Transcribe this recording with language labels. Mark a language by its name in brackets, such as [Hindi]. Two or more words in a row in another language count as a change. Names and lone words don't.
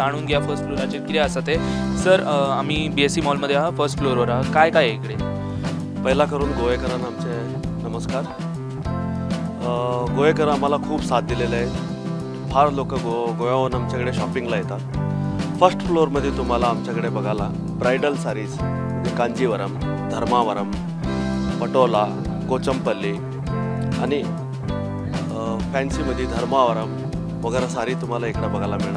[Konkani] जाणून घेया फर्स्ट फ्लोराचेर कितें आसा ते. सर आमी BSC मॉलमध्ये आहा फर्स्ट फ्लोरवर आहा. [Marathi] काय काय इकडे. पहिला करून गोवेकरांना आमचे नमस्कार. गोवेकर आम्हाला खूप साथ दिलेले आहेत. फार लोक गोव्याहून आमच्याकडे शॉपिंगला येतात. फर्स्ट फ्लोअरमध्ये तुम्हाला आमच्याकडे बघायला [English] bridal sarees [Marathi] म्हणजे कांजीवरम, धर्मावरम, पटोला, कोचमपल्ली आणि फॅन्सीमध्ये धर्मावरम वगैरे साडी तुम्हाला इकडे बघायला मिळणार.